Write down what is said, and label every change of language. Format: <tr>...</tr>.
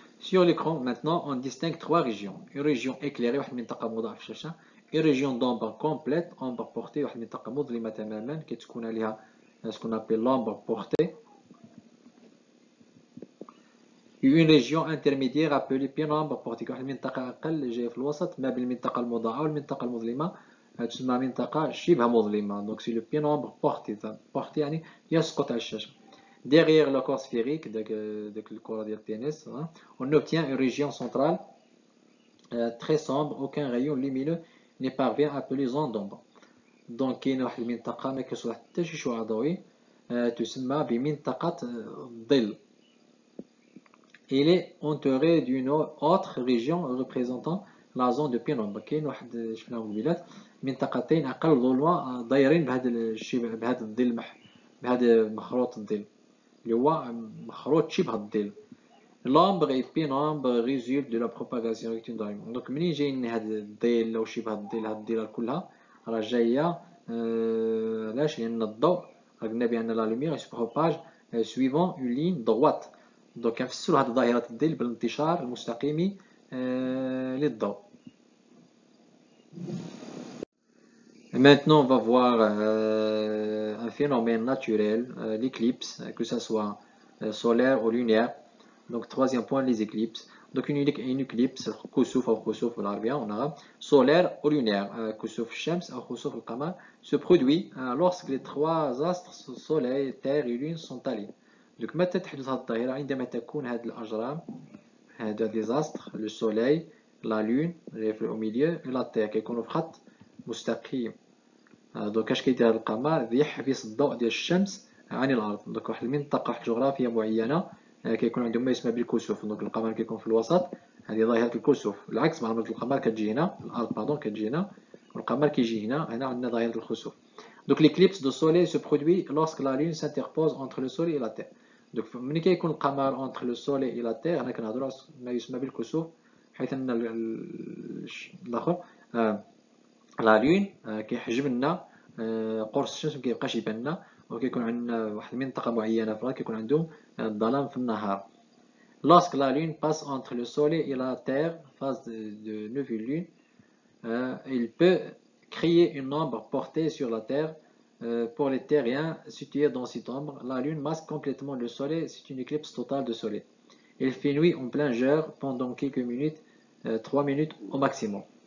<fr>Sur l'écran, maintenant, on distingue 3 régions. Une région éclairée,</fr> <ar>واحد المنطقة مضاءة في الشاشة.</ar> <fr>Une région d'ombre complète, ombre portée,</fr> <ar>واحد المنطقة مظلمة تماما كتكون عليها</ar> <fr>ce qu'on appelle l'ombre portée. Une région intermédiaire appelée pénombre portée،</fr> <ar>واحد المنطقة أقل جاية في الوسط ما بين المنطقة المضاءة والمنطقة المظلمة، تسمى منطقة شبه مظلمة. دونك</ar> <fr>سي لو بينومبر بورتي،</fr> <ar>بورتي يعني يسقط على الشاشة.</ar> <fr>Derrière le corps sphérique de</fr> <ar>الكرة ديال التنس،</ar> <fr>on obtient une région centrale très sombre. Aucun rayon lumineux ne parvient à appeler zone d'ombre.</fr> <ar>دونك كاينة واحد المنطقة ما كيوصلها حتى شي شعاع ضوئي، تسمى بمنطقة الظل.</ar> <fr>Il est entouré d'une autre région représentant la zone de pénombre.</fr> <ar>كاين واحد شفناهم قبيلات منطقتين أقل ظلمة دايرين بهذا الشبه، بهذا الظل، بهذا مخروط الظل اللي هو مخروط شبه الظل.</ar> <fr>L'ombre et pénombre résultent de la propagation rectiligne.</fr> <ar>دونك منين جايين هاد الظل أو شبه الظل، هاد الظلال كلها راه جاية علاش؟ لأن الضوء قلنا بأن لا</ar> <fr>lumière se propage suivant une ligne droite.</fr> <ar>دونك كنفسروا هاد ظاهرة الظل بالانتشار المستقيم للضوء.</ar> <fr>Maintenant, on va voir un phénomène naturel, l'éclipse, que ce soit solaire ou lunaire. Donc, troisième point, les éclipses. Donc, une éclipse,</fr> <ar>كسوف أو خسوف بالعربية</ar> <fr>en arabe, solaire ou lunaire,</fr> <ar>كسوف الشمس أو خسوف القمر,</ar> <fr>se produit lorsque les 3 astres, soleil, terre et lune, sont alignés.</fr> <ar>Donc, متى تحدث هذه الظاهرة؟ عندما تكون هذه الأجرام، هذا</ar> <fr>les astres, le soleil,</fr> <ar>لا لون اللي</ar> <fr>au milieu et la terre</fr> <ar>كيكونوا في خط مستقيم. دونك اش كيدير هذا القمر يحبس الضوء ديال الشمس عن الارض. دونك واحد المنطقه واحد الجغرافيه معينه كيكون عندهم ما يسمى بالكسوف. دونك القمر كيكون في الوسط، هذه ظاهره الكسوف. العكس مع القمر كتجي هنا، الارض باردون كتجي هنا والقمر كيجي هنا. هنا عندنا ظاهره الخسوف.</ar> <fr>دونك l'éclipse du soleil se produit lorsque la lune s'interpose entre le soleil et la terre.</fr> <ar>دونك ملي كيكون القمر</ar> <fr>entre le soleil et la terre</fr> <ar>هنا كنهضروا على ما يسمى بالكسوف، حيث ان الاخر لا لون كيحجب لنا قرص الشمس، مكيبقاش يبان لنا، وكيكون عندنا واحد المنطقه معينه فيها كيكون عندهم الظلام في النهار.</ar> <fr>Lorsque la lune passe entre le soleil et la terre, phase de nouvelle lune, il peut créer une ombre portée sur la terre. Pour les terriens situés dans cette ombre, la lune masque complètement le soleil. C'est une éclipse totale de soleil. Il fait nuit en plein jour pendant quelques minutes, 3 minutes au maximum.</fr>